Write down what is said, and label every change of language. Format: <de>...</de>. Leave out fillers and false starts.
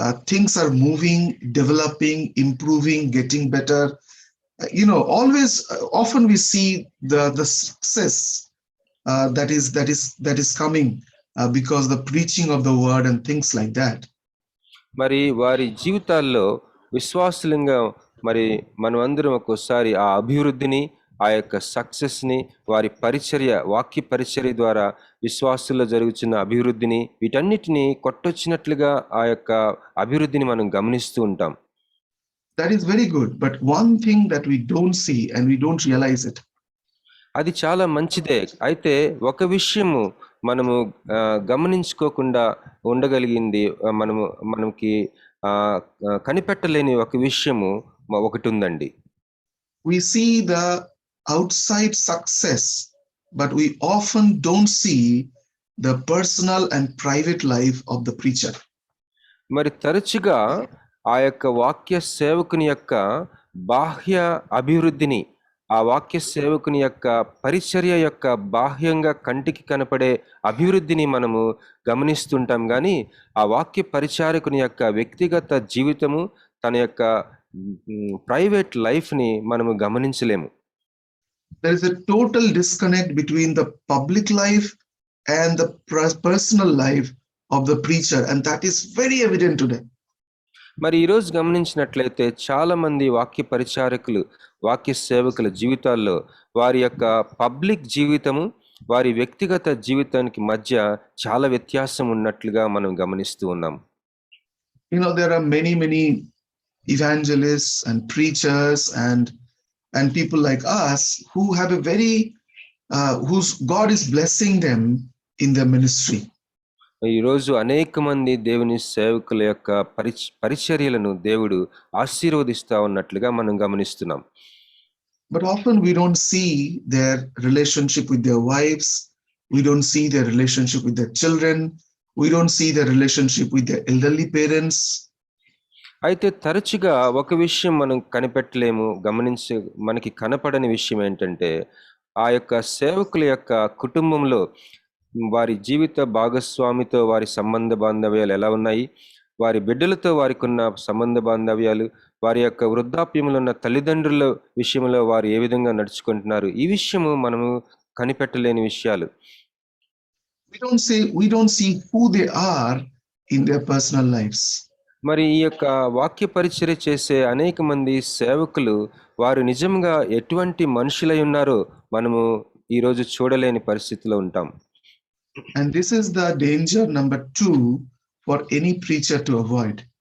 <en>things are moving, developing, improving, getting better. Always, often we see the success that is coming because the preaching of the word and things like that.</en> <te>మరి వారి జీవితాల్లో విశ్వాసులంగా మరి మనం అందరం ఒక్కోసారి ఆ అభివృద్ధిని, ఆ యొక్క సక్సెస్ని, వారి పరిచర్య, వాక్య పరిచర్య ద్వారా విశ్వాసుల్లో జరుగుతున్న అభివృద్ధిని, వీటన్నిటిని కొట్టొచ్చినట్లుగా ఆ యొక్క అభివృద్ధిని మనం గమనిస్తూ ఉంటాం.</te> <en>That is very good, but one thing that we don't see and we don't realize it.</en> <te>అది చాలా మంచిదే. అయితే ఒక విషయము మనము గమనించుకోకుండా ఉండగలిగింది, మనకి కనిపెట్టలేని ఒక విషయము ఒకటి ఉందండి.</te> <en>We see the outside success, but we often don't see the personal and private life of the preacher.</en> <te>మరి తరచుగా ఆ యొక్క వాక్య సేవకుని యొక్క బాహ్య అభివృద్ధిని, ఆ వాక్య సేవకుని యొక్క పరిచర్య యొక్క బాహ్యంగా కంటికి కనపడే అభివృద్ధిని మనము గమనిస్తుంటాం, కానీ ఆ వాక్య పరిచారకుని యొక్క వ్యక్తిగత జీవితము, తన యొక్క</te> <en>private లైఫ్ని</en> <te>మనము గమనించలేము.</te> <en>There is a total disconnect between the public life and the personal life of the preacher, and that is very evident today.</en> <te>మరి ఈరోజు గమనించినట్లయితే చాలా మంది వాక్య పరిచారకులు, వాక్య సేవకుల జీవితాల్లో వారి యొక్క పబ్లిక్ జీవితము, వారి వ్యక్తిగత జీవితానికి మధ్య చాలా వ్యత్యాసం ఉన్నట్లుగా మనం గమనిస్తూ ఉన్నాం.</te> <en>There are many evangelists and preachers and people like us who have a very whose God is blessing them in their ministry.</en> <te>ఈరోజు అనేక మంది దేవుని సేవకుల యొక్క పరిచర్యలను దేవుడు ఆశీర్వదిస్తా ఉన్నట్లుగా మనం గమనిస్తున్నాం.</te> <en>But often we don't see their relationship with their wives, we don't see their relationship with their children, we don't see their relationship with their elderly parents.</en> <te>అయితే తరచుగా ఒక విషయం మనం కనిపెట్టలేము, మనకి కనపడని విషయం ఏంటంటే, ఆ యొక్క సేవకుల యొక్క కుటుంబంలో వారి జీవిత భాగస్వామితో వారి సంబంధ బాంధవ్యాలు ఎలా ఉన్నాయి, వారి బిడ్డలతో వారికి ఉన్న సంబంధ బాంధవ్యాలు, వారి యొక్క వృద్ధాప్యంలో ఉన్న తల్లిదండ్రుల విషయంలో వారు ఏ విధంగా నడుచుకుంటున్నారు, ఈ విషయము మనము కనిపెట్టలేని విషయాలు.</te> <en>We don't see who they are in their personal lives.</en> <te>మరి ఈ యొక్క వాక్య పరిచర్య చేసే అనేక మంది సేవకులు వారు నిజంగా ఎటువంటి మనుషులై ఉన్నారో మనము ఈరోజు చూడలేని పరిస్థితిలో ఉంటాం.</te> <en>And this is the danger number 2 for any preacher to avoid.</en>